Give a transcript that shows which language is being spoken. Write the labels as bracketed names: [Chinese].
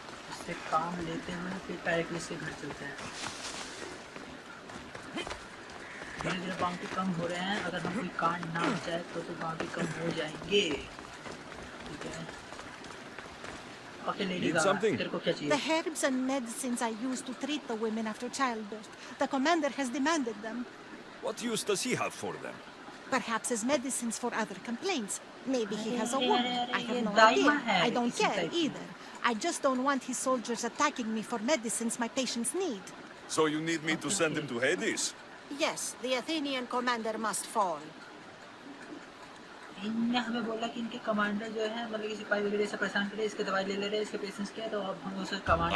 [Hindi] इससे काम लेते हुए फिर पेरिक्लिस के घर चलते हैं। धीरे धीरे बाउंटी कम हो रहे हैं। अगर हम कोई कांड ना बचाए तो बाउंटी कम हो जाएंगे। ठीक है। [English] The herbs and medicines I use to treat the women after childbirth. The commander has demanded them. What use does he have for them? Perhaps as medicines for other complaints. Maybe he has a woman. I have no idea. I don't care either. I just don't want his soldiers attacking me for medicines my patients need. So you need me to send him to Hades? Yes, the Athenian commander must fall. [Hindi] इनने हमें बोला कि इनके commander जो है, मतलब कि सिपाही वगैरह से परेशान करे, इसके दवाई ले रहे हैं, इसके पेशेंट्स के, तो अब हम उसे कमांडर